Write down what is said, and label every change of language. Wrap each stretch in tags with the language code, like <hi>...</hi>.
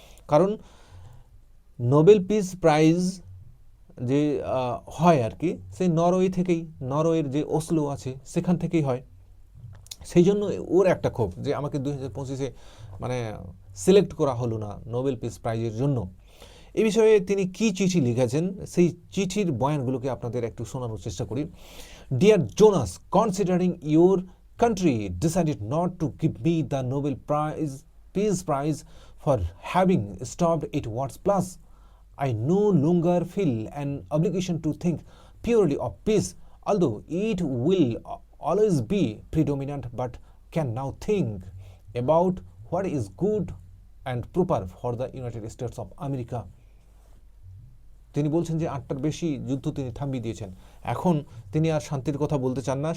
<bn>কারণ Nobel peace prize যে হয় আর কি, সেই নরওয়ের যে ওসলো আছে সেখান থেকেই হয়। সেই জন্য ওর একটা ক্ষোভ যে আমাকে 2025-এ মানে সিলেক্ট করা হলো না নোবেল পিস প্রাইজের জন্য। এই বিষয়ে তিনি কি চিঠি লিখেছেন, সেই চিঠির বয়ানগুলোকে আপনাদের একটু শোনানোর চেষ্টা করি।</bn> <en>Dear Jonas, considering your country decided not to give me the Nobel Peace Prize for having stopped its wars plus, I no longer feel an obligation to think purely of peace, although it will always be predominant, but can now think about what is good and proper for the United States of America.</en> <bn>তিনি বলছেন যে 8টার বেশি যুদ্ধ তিনি থামিয়ে দিয়েছেন। এখন তিনি আর শান্তির কথা বলতে চান না।</bn>